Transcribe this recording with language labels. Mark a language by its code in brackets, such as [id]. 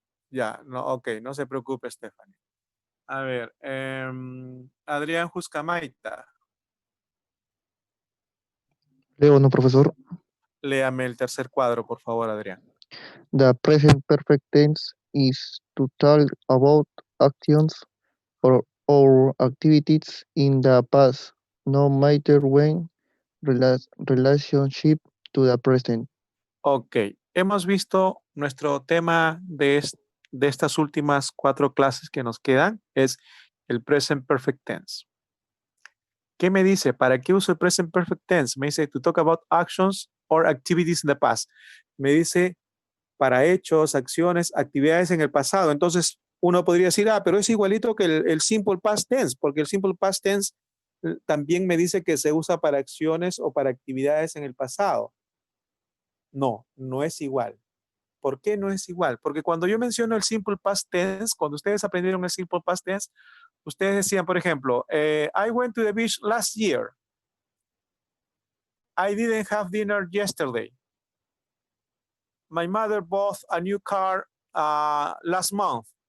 [es] Ya, no, ok, no se preocupe, Stephanie. A ver, Adrián Juscamaita. Leo, no, profesor. Léame el tercer cuadro, por favor, Adrián. [en] The present perfect tense is to talk about actions or activities in the past, no matter when relationship to the present. [es] Ok, hemos visto nuestro tema de estas últimas 4 clases que nos quedan, es el present perfect tense. ¿Qué me dice? ¿Para qué uso el present perfect tense? [en] Me dice to talk about actions or activities in the past. [es] Me dice para hechos, acciones, actividades en el pasado. Entonces, uno podría decir, pero es igualito que el simple past tense, porque el simple past tense también me dice que se usa para acciones o para actividades en el pasado. No, no es igual. ¿Por qué no es igual? Porque cuando yo menciono el simple past tense, cuando ustedes aprendieron el simple past tense, ustedes decían, por ejemplo, I went to the beach last year. [en] I didn't have dinner yesterday. My mother bought a new car last month.